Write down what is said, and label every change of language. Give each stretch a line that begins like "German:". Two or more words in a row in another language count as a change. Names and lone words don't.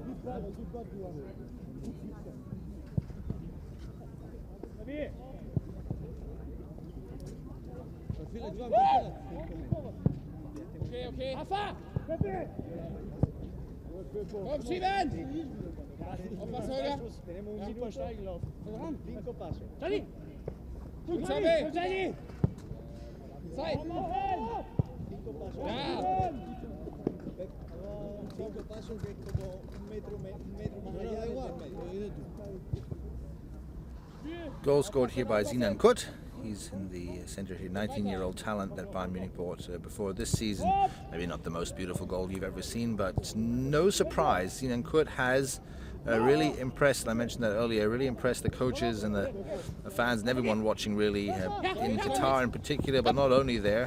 German: Okay. Komm, schieben! Aufpassen, Holger!
Spanish: Tenemos un super
German: steigen laufen.
Spanish: 5 pasos.
German: Gut, Xavi! Zeit!
Spanish: 5 pasos.
German: Ja!
Spanish: 5 pasos que es como un metro más allá de igual.
English: Goal scored here by Sinan Kut. He's in the centre here, 19-year-old talent that Bayern Munich bought before this season. Maybe not the most beautiful goal you've ever seen, but no surprise, Sinan Kut has really impressed, and I mentioned that earlier, really impressed the coaches and the fans and everyone watching really in Qatar in particular, but not only there.